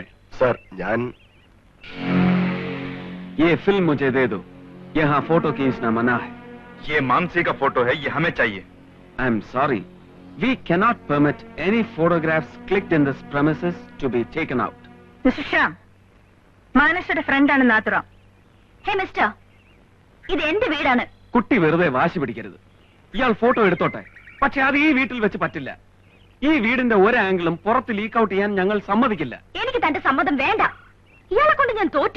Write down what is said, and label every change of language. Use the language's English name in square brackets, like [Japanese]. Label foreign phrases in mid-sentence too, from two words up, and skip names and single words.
[Malayalam] सर, ഞാൻ [Hindi] ये फिल्म मुझे दे दो. यहाँ फोटो खींचना मना है. ये मानसी का फोटो है, ये हमें चाहिए. [English] I am sorry. We cannot permit any photographs clicked in this premises to be taken out. [Malayalam] മിസ്റ്റർ ശ്യാം, മാനസയുടെ ഫ്രണ്ടാണ് നാത്തുറാം. ഹേ മിസ്റ്റർ, ഇത് എന്റെ വീടാണ്. കുട്ടി വെറുതെ വാശി പിടിക്കരുത്. ഇയാൾ ഫോട്ടോ എടുത്തോട്ടെ, പക്ഷെ അത് ഈ വീട്ടിൽ വെച്ച് പറ്റില്ല. ഈ വീടിന്റെ ഒരു ആംഗിളും പുറത്ത് [English] leak out [Malayalam] ചെയ്യാൻ ഞങ്ങൾ സമ്മതിക്കില്ല. എനിക്ക് തന്റെ സമ്മതം വേണ്ട. ഇയാളെ കൊണ്ട് ഞാൻ തോറ്റു.